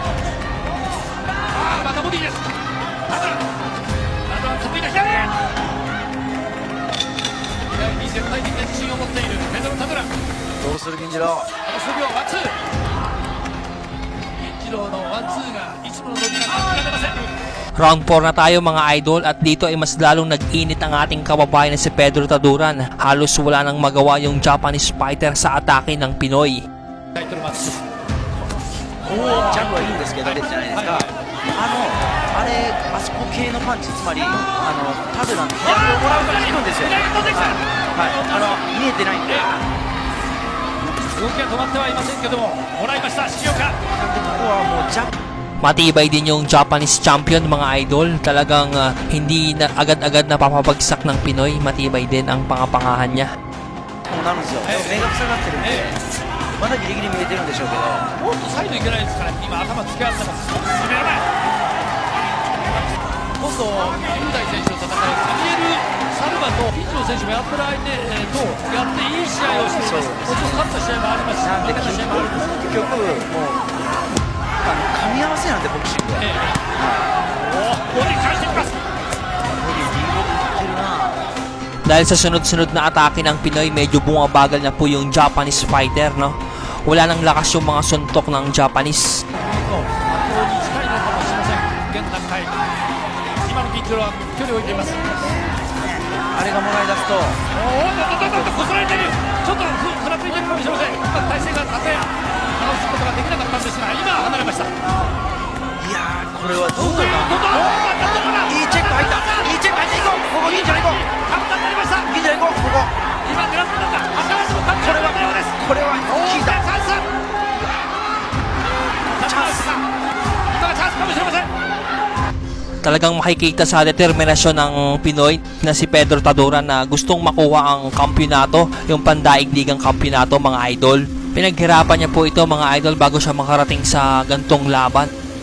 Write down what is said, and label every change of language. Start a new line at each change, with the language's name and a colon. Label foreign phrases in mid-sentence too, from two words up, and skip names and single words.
Japanese: またボディです。ただ得意な左へ。左に絶対的な自信を持っているペドロ・タドラン。どうする銀次郎。数秒ワンツー。銀次郎のワンツーがいつもの伸びが感じられません。
Filipino: Round 4 na tayo mga idol at dito ay mas lalong nag-init ang ating kababayan na si Pedro Taduran. Halos wala nang magawa yung
English: Japanese fighter
Filipino: sa atake ng Pinoy.
Japanese: タイトルマッチ。ジャブはいいんですけど、じゃないですか。あれ、あそこ系のパンチ、つまり、タドランの左をもらうから効くんですよ。はい、見えてないんで。動きは止まってはいませんけども、もらいました、重岡。なんでここはもうジャブ。
Filipino: Matibay din yung
English: Japanese champion
Filipino: mga idol. Talagang hindi na agad-agad napapabagsak ng Pinoy. Matibay din ang pangapangahan niya.
Japanese: こうなるんですよ。でも目が塞がってるんで、まだギリギリ見えてるんでしょうけど。もっとサイドいけないですから、今頭突き合ってます。攻められない。今度、雄大選手と戦うサミエル・サルバとピッチの選手もやってる相手とやっていい試合をしています。もちろん勝った試合もありますし、なんで負けた試合もあります。結局もう噛み合わせなんでボクシングは。ボディ返していきます。
Filipino: Dahil sa sunod-sunod na atake ng Pinoy, medyo bumabagal na po yung
English: Japanese fighter,
Filipino: no? Wala nang lakas yung mga suntok ng Japanese.
Japanese: あれがもらい出すと、こすられている。ちょっとふらついているかもしれません。体勢が立て直すことができなかったんですが、今離れました。いやー、これはどうかな。いいチェック入った。いいチェック入っていこう。ここ銀次郎行こう。簡単になりました。銀次郎行こう。ここ。今狙ってたんだ。これは効いた。チャンス。今がチャンスかもしれません。
Filipino: Talagang makikita sa determinasyon ng Pinoy na si Pedro Taduran na gustong makuha ang kampyonato, yung pandaigdigang kampyonato mga idol. Pinaghirapan niya po ito mga idol bago siya makarating sa gantong laban.